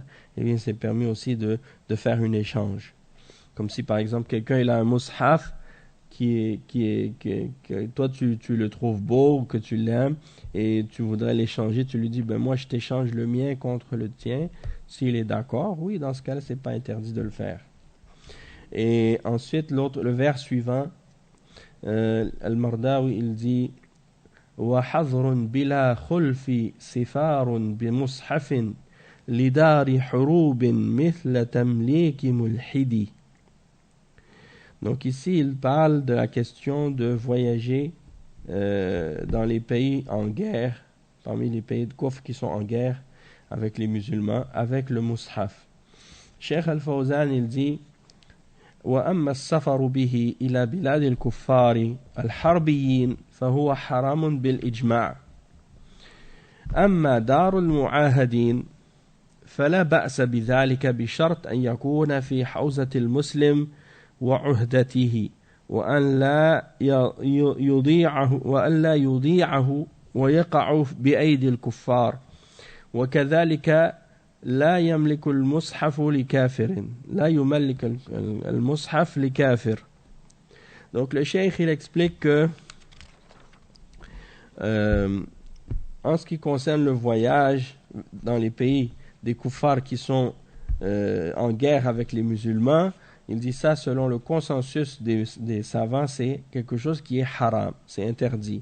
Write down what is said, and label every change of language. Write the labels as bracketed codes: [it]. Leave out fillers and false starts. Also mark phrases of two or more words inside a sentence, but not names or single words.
[fr] Et bien c'est permis aussi de faire un échange. Comme si par exemple quelqu'un il a un mushaf que toi tu le trouves beau ou que tu l'aimes et tu voudrais l'échanger, tu lui dis ben moi je t'échange le mien contre le tien. S'il est d'accord, oui, dans ce cas-là c'est pas interdit de le faire. Et ensuite le vers suivant, Al-Mardawi il dit [ar] وحظر بلا خلف سفار بمصحف لدار حروب مثل تمليك ملحد. [fr] Donc ici, il parle de la question de voyager dans les pays en guerre, parmi les pays de Kufr qui sont en guerre avec les musulmans, avec le mushaf. [ar] Cheikh Al-Fawzan, [fr] il dit [ar] وَأَمَّا السَّفَرُ بِهِ إِلَى بِلَادِ الْكُفَّارِ الْحَرْبِيِّينَ فَهُوَ حَرَامٌ بِالْإِجْمَاعِ أَمَّا دَارُ الْمُعَاهَدِينَ فَلَا بَأْسَ بِذَلِكَ بِشَرْطٍ أَنْ يَكُونَ فِي حَوْزَةِ الْمُسْلِمِ وعهدته وأن لا يضيعه ويقع بأيدي الكفار وكذلك لا يملك المصحف لكافر لا يملك المصحف لكافر. [fr] Donc le cheikh il explique que En ce qui concerne le voyage dans les pays des koufars qui sont en guerre avec les musulmans, il dit ça selon le consensus des savants, c'est quelque chose qui est haram, c'est interdit.